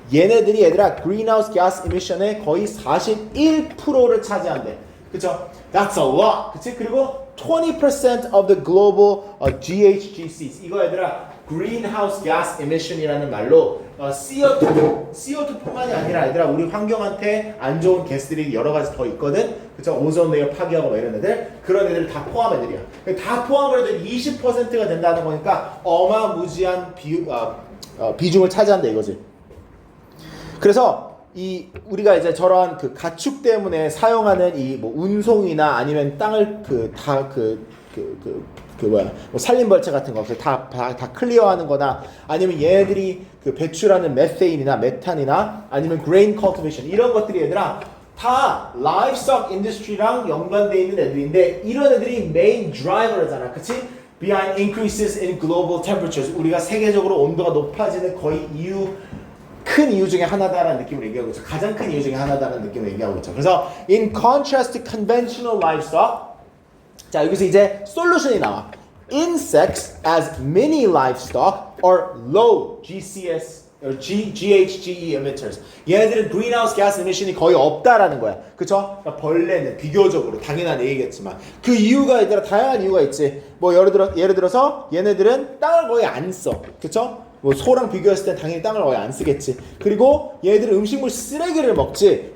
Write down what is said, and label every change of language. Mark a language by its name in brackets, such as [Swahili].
[Korean] 얘네들이 얘들아 greenhouse gas emission의 거의 41%를 차지한대. [English] 그쵸? That's a lot. 그치? 그리고 20% of the global GHGs. [Korean] 이거 얘들아 greenhouse gas emission이라는 말로 CO2뿐만이 아니라 얘들아 우리 환경한테 안 좋은 가스들이 여러 가지 더 있거든. 그쵸? 오존 레이어 파괴하고 뭐 이런 애들, 그런 애들 다 포함 애들이야. 다 포함을 해도 20%가 된다는 거니까 어마무지한 비중을 차지한다 이거지. 그래서 우리가 이제 저러한 가축 때문에 사용하는 이 뭐 운송이나 아니면 땅을 뭐 산림벌채 같은 거 다 클리어하는 거나, 아니면 얘네들이 배출하는 메테인이나 메탄이나 아니면 grain cultivation, 이런 것들이 얘들아 다 livestock industry랑 연관되어 있는 애들인데, 이런 애들이 main driver잖아. 그치? [English] Behind increases in global temperatures, [Korean] 우리가 세계적으로 온도가 높아지는 거의 큰 이유 중에 하나다라는 느낌을 얘기하고 있죠. 가장 큰 이유 중에 하나다라는 느낌을 얘기하고 있죠. 그래서 [English] in contrast to conventional livestock, [Korean] 자, 여기서 이제 솔루션이 나와. [English] Insects as mini livestock are low GCS or GHGE emitters. [Korean] 얘네들은 greenhouse gas emission이 거의 없다라는 거야. 그쵸? 그러니까 벌레는 비교적으로, 당연한 얘기겠지만 그 이유가 얘들아 다양한 이유가 있지. 뭐 예를 들어서 얘네들은 땅을 거의 안 써. 그쵸? 뭐 소랑 비교했을 땐 당연히 땅을 거의 안 쓰겠지. 그리고 얘네들은 음식물 쓰레기를 먹지.